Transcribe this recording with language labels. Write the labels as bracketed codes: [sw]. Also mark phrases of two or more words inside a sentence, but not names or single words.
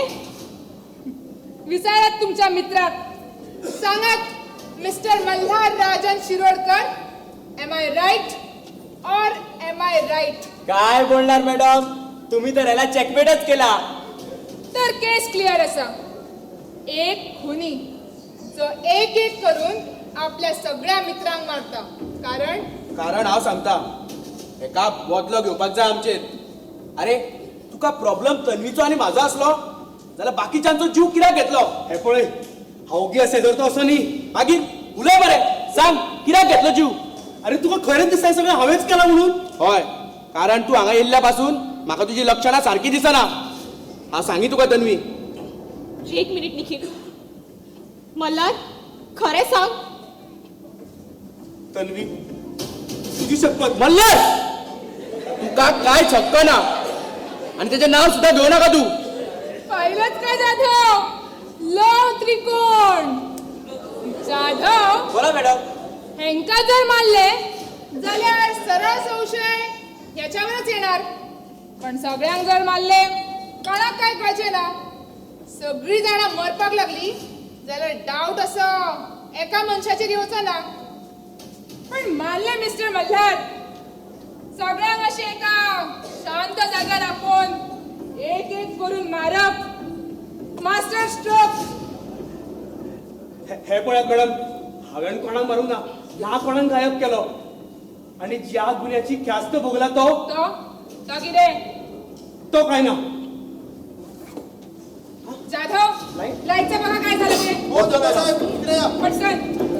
[kok] विचारात तुमच्या मित्राक. सांगात मिस्टर मल्हार राजन शिरोडकर, [en] Am I right [kok] और [en] Am I right? [mr] काय बोलणार मॅडम, तुम्ही तर याला चेकमेटच केला. [kok] तर केस क्लिअर असा. एक खुनी जो एक एक करून आपल्या सगळ्या मित्रांक मारता. कारण हांव सांगता, एका बदलो घेवपाक जाय आमचे. अरे तुका प्रॉब्लेम तन्वीचो आणि माझो असलो जाल्यार बाकीच्यांचो जीव कित्याक घेतलो? हे पळय, हावगी असे जर तो असो न्ही. मागीर उलय बरे, सांग कित्याक घेतलो जीव? अरे तुका खरेंच दिसता सगळें हांवेंच केला म्हणून? होय, कारण तू हांगा येयल्ल्या पासून म्हाका तुजी लक्षणां सारकी दिसना. हांव सांगी तुका तन्वी. 1 मिनिट निखिल. मल्हार, खरे सांग. [mr] तन्वी, तुझी शपथ. [kok] मल्हार, तुका काय छक्क ना आणि त्याचे नाव सुद्धा घेऊ नका तू. [mr] पाहिलंच का जाधव? लव त्रिकोण. जाधव, बोला मॅडम. हेंका जर मारले जाल्यार सरळ संशय याच्यावरच येणार. पण सगळ्यांक जर मारले कोणाक काय कळचे ना. [kok] सगळी जाणां मरपाक लागली जाल्यार डाऊट असो एका मनशाचेर येवचो ना. पण मारले मिस्टर मल्हार, सगळ्यांक अशें एका शांत जाग्यार राखून एक एक करून मारप. [en] Master stroke. [kok] हे पळयात मॅडम, हांवें कोणाक मारूंक ना, ह्या कोणाक गायब केलो. आणि ज्या गुन्ह्याची ख्यास्त भोगला तो कितें? तो काय ना. [mr] जाधव, लाईटचं बघा काय झालं ते. हो दादा साहेब, इकडे या. पटकन.